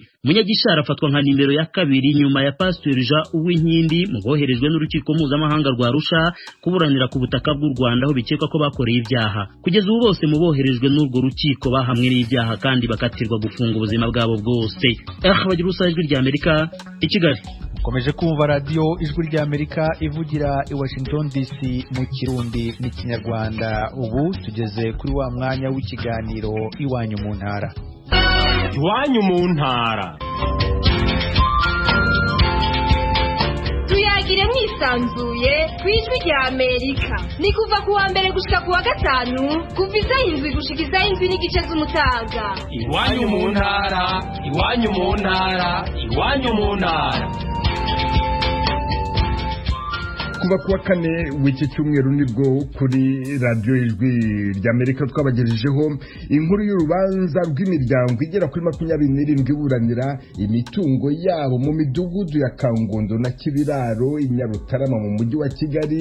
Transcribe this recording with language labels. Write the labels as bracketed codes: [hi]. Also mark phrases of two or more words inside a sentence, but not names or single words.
[rw] Munyagishari afatwa nka nimero ya kabiri nyuma ya Pastor Jean Uwinkindi mu boherejwe n'urukiko mpuzamahanga rwa Arusha kuburanira ku butaka bw'u Rwanda aho bikekwa ko bakoreye ibyaha. Kugeza ubu bose mu boherejwe n'urwo rukiko bahamwe n'ibyaha kandi bakatirwa gufunga ubuzima bwabo bwose. Bagira ubusa Ijwi rya Amerika i Kigali. Ukomeje kumva radio Ijwi rya Amerika ivugira i Washington DC mu Kirundi n'Ikinyarwanda. Ubu tugeze kuri wa mwanya w'ikiganiro Iwanyu mu ntara. Iwanyu mu ntara. [rn] Tuyagire mwisanzuye kwijwi rya Amerika. Ni kuva ku wa mbere gushika ku wa gatanu, kuva isaha 7 gushika isaha 7 n'igice z'umutaga. Iwanyu mu ntara, iwanyu mu ntara, iwanyu mu ntara. [rw] kuva kuwa kane w'iki cyumweru nibwo kuri radio Ijwi rya Amerika twabagejejeho inkuru y'urubanza rw'imiryango igera kuri 27 iburanira imitungo yabo mu midugudu ya Kangondo na Kibiraro i Nyarutarama mu mujyi wa Kigali.